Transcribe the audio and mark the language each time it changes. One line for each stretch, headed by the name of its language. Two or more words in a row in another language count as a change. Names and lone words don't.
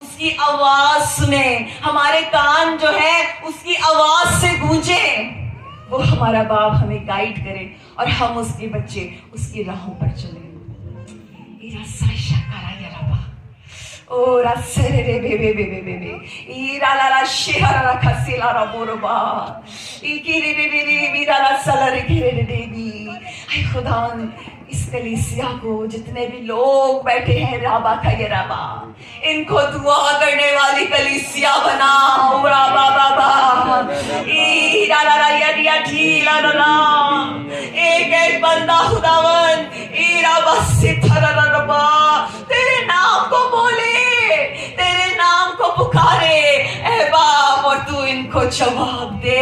Hindi: उसकी आवाज सुने, हमारे कान जो है उसकी आवाज से गूंजे। वो हमारा बाप हमें गाइड करे और हम उसके बच्चे उसकी राहों पर चले। Ora serere bebe bebe bebe. Ira la la shira la kasila la boroba. Ikiri bebe bebe la salare kere devi. ay खुदावन इस कलीसिया को जितने भी लोग बैठे हैं राबा का ये राबा, इनको दुआ करने वाली कलीसिया बना। राबा बाबा ईरा ला ला या ढीला ला ला एक एक बंदा खुदावन ईरा बस थरा रबा तेरे नाम को बोले, तेरे नाम को पुकारे ऐ बाप, और तू इनको जवाब दे।